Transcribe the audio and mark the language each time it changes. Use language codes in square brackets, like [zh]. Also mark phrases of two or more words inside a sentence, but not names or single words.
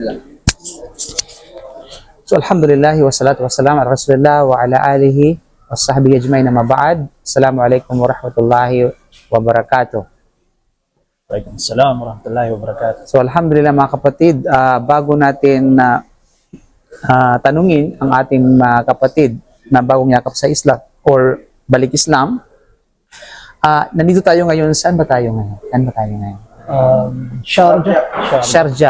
[ar] So الحمد لله والصلاة والسلام على رسول الله وعلى آله وصحبه أجمعين أما بعد. السلام عليكم ورحمة الله وبركاته. وعليكم السلام ورحمة الله وبركاته. [tl] So alhamdulillah mga kapatid, bago natin tanungin ang ating kapatid na bagong yakap sa Islam or balik Islam, nandito tayo ngayon. Saan ba tayo ngayon? Sharjah. Sharjah.